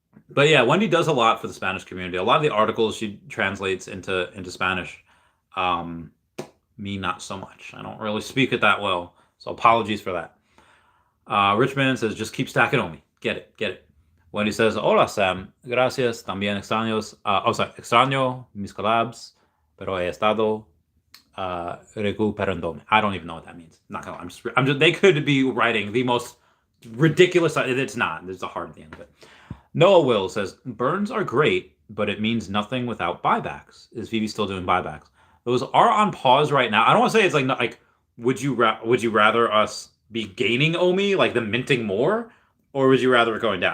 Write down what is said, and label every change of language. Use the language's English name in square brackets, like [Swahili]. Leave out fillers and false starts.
[English] But yeah, Wendy does a lot for the Spanish community. A lot of the articles she translates into Spanish. Me, not so much. I don't really speak it that well, so apologies for that. Richman says, just keep stacking on me. Get it. Wendy says, [Spanish] hola, Sam. Gracias. También extraño mis collabs, pero he estado recuperándome. [English] I don't even know what that means. Not gonna lie. I'm just. They could be writing the most ridiculous. It's not. There's a heart at the end of it. Noah Will says, burns are great, but it means nothing without buybacks. Is Veve still doing buybacks? Those are on pause right now. I don't want to say it's like would you rather us be gaining OMI, like them minting more, or would you rather it going down?